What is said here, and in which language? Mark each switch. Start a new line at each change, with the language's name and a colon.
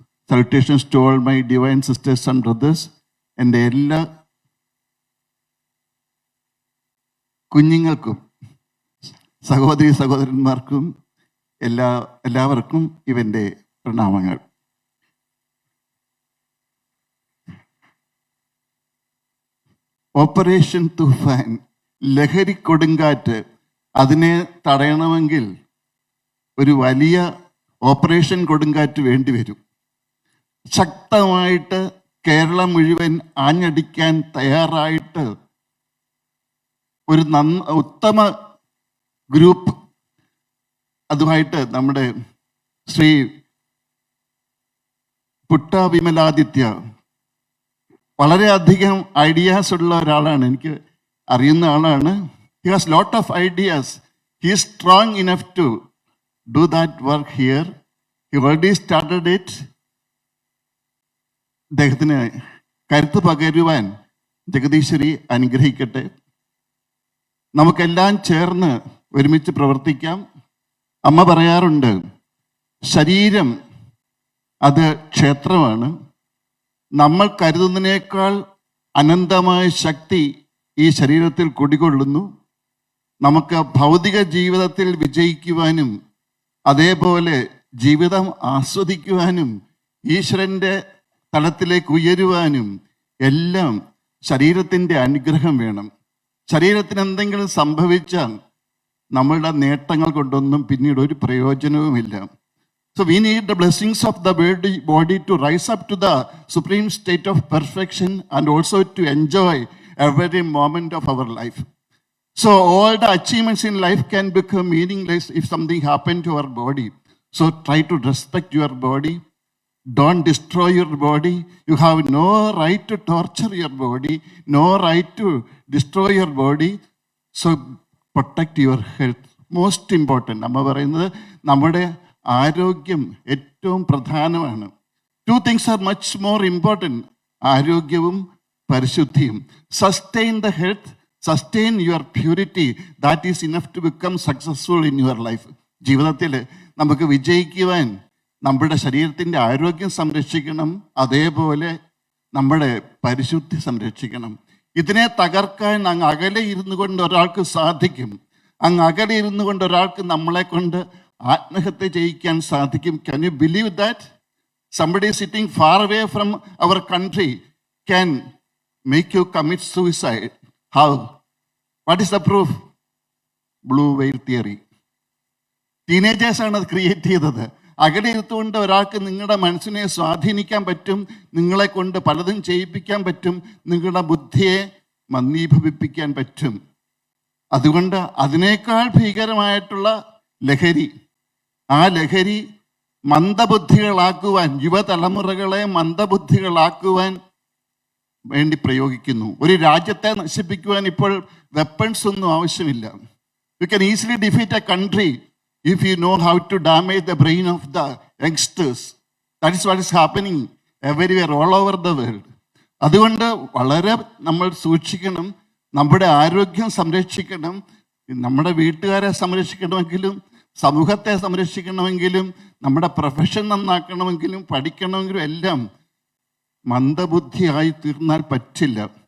English: Salutations to all my divine sisters and brothers.
Malayalam: എൻ്റെ എല്ലാ കുഞ്ഞുങ്ങൾക്കും സഹോദരി സഹോദരന്മാർക്കും എല്ലാവർക്കും ഇവൻ്റെ പ്രണാമങ്ങൾ. ഓപ്പറേഷൻ തുഫാൻ, ലഹരി കൊടുങ്കാറ്റ്, അതിനെ തടയണമെങ്കിൽ ഒരു വലിയ ഓപ്പറേഷൻ കൊടുങ്കാറ്റ് വേണ്ടിവരും. ശക്തമായിട്ട് കേരളം മുഴുവൻ ആഞ്ഞടിക്കാൻ തയ്യാറായിട്ട് ഒരു ഉത്തമ ഗ്രൂപ്പ്, അതുമായിട്ട് നമ്മുടെ ശ്രീ പുട്ട വിമലാദിത്യ വളരെയധികം ഐഡിയാസ് ഉള്ള ഒരാളാണ്, എനിക്ക് അറിയുന്ന ആളാണ്.
English: He has lot of ideas. He is strong enough to do that work here. He already started it.
Malayalam: അദ്ദേഹത്തിന് കരുത്ത് പകരുവാൻ ജഗദീശ്വരി അനുഗ്രഹിക്കട്ടെ. നമുക്കെല്ലാം ചേർന്ന് ഒരുമിച്ച് പ്രവർത്തിക്കാം. അമ്മ പറയാറുണ്ട്, ശരീരം അത് ക്ഷേത്രമാണ്. നമ്മൾ കരുതുന്നതിനേക്കാൾ അനന്തമായ ശക്തി ഈ ശരീരത്തിൽ കുടികൊള്ളുന്നു. നമുക്ക് ഭൗതിക ജീവിതത്തിൽ വിജയിക്കുവാനും അതേപോലെ ജീവിതം ആസ്വദിക്കുവാനും ഈശ്വരൻ്റെ തലത്തിലേക്ക് ഉയരുവാനും എല്ലാം ശരീരത്തിൻ്റെ അനുഗ്രഹം വേണം. ശരീരത്തിന് എന്തെങ്കിലും സംഭവിച്ചാൽ നമ്മളുടെ നേട്ടങ്ങൾ കൊണ്ടൊന്നും പിന്നീട് ഒരു പ്രയോജനവുമില്ല.
English: So we need the blessings of the body to rise up to the supreme state of perfection and also to enjoy every moment of our life. So all the achievements in life can become meaningless if something happened to our body. So try to respect your body. Don't destroy your body. You have no right to torture your body, no right to destroy your body. So protect your health. Most important.
Malayalam: നമ്മ പറയുന്നത് നമ്മുടെ ആരോഗ്യം ഏറ്റവും പ്രധാനമാണ്.
English: Two things are much more important.
Malayalam: ആരോഗ്യവും പരിശുദ്ധിയും.
English: Sustain the health, sustain your purity. That is enough to become successful in your life.
Malayalam: ജീവിതത്തിൽ നമുക്ക് വിജയിക്കുവാൻ നമ്മുടെ ശരീരത്തിൻ്റെ ആരോഗ്യം സംരക്ഷിക്കണം, അതേപോലെ നമ്മുടെ പരിശുദ്ധി സംരക്ഷിക്കണം. ഇതിനെ തകർക്കാൻ അങ്ങ് അകലെ ഇരുന്നു കൊണ്ട് ഒരാൾക്ക് സാധിക്കും. അങ്ങ് അകലെ ഇരുന്നു കൊണ്ട് ഒരാൾക്ക് നമ്മളെ കൊണ്ട് ആത്മഹത്യ ചെയ്യിക്കാൻ സാധിക്കും.
English: Can you believe that? Somebody sitting far away from our country can make you commit suicide. How? What is the proof? Blue whale theory.
Malayalam: Teenagers ആണ് അത് ക്രിയേറ്റ് ചെയ്തത്. അകലെ ഇരുത്തുകൊണ്ട് ഒരാൾക്ക് നിങ്ങളുടെ മനസ്സിനെ സ്വാധീനിക്കാൻ പറ്റും, നിങ്ങളെ കൊണ്ട് പലതും ചെയ്യിപ്പിക്കാൻ പറ്റും, നിങ്ങളുടെ ബുദ്ധിയെ മന്ദീഭവിപ്പിക്കാൻ പറ്റും. അതുകൊണ്ട് അതിനേക്കാൾ ഭീകരമായിട്ടുള്ള ലഹരി, ആ ലഹരി മന്ദബുദ്ധികളാക്കുവാൻ, യുവതലമുറകളെ മന്ദബുദ്ധികളാക്കുവാൻ വേണ്ടി പ്രയോഗിക്കുന്നു. ഒരു രാജ്യത്തെ നശിപ്പിക്കുവാൻ ഇപ്പോൾ വെപ്പൺസ് ഒന്നും ആവശ്യമില്ല.
English: You can easily defeat a country if you know how to damage the brain of the youngsters. That is what is happening everywhere, all over the world.
Malayalam: അതുകൊണ്ട് വളരെ നമ്മൾ സൂക്ഷിക്കണം, നമ്മുടെ ആരോഗ്യം സംരക്ഷിക്കണം, നമ്മുടെ വീട്ടുകാരെ സംരക്ഷിക്കണമെങ്കിലും സമൂഹത്തെ സംരക്ഷിക്കണമെങ്കിലും നമ്മുടെ പ്രൊഫഷൻ നന്നാക്കണമെങ്കിലും പഠിക്കണമെങ്കിലും എല്ലാം മന്ദബുദ്ധിയായി തീർന്നാൽ പറ്റില്ല.